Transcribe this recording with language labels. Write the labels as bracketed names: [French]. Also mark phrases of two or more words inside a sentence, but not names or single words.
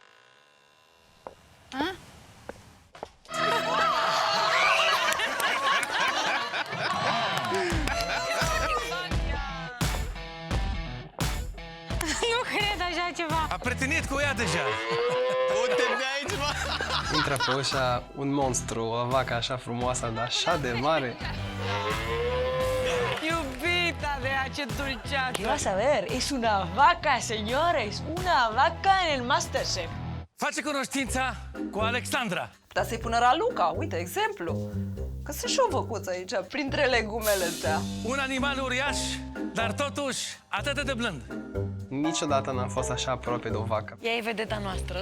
[Romanian] A? Nu cred așa ceva. A prietenit cu ea deja. Unde de aici, mă? Intră pe ușa un monstru, o vacă așa frumoasă, dar așa de mare. Iubita mea, ce dulceață! [Spanish] ¿Qué vas a ver? Es una vaca, señores, una vaca en el Masterchef. [Romanian] Face cunoștința cu Alexandra. Dar să-i pună Raluca, uite, exemplu. Că sunt și o văcuță aici, printre legumele astea. Un animal uriaș, dar totuși atât de blând. Niciodată n-am fost așa aproape de o vacă. Ea e vedeta noastră.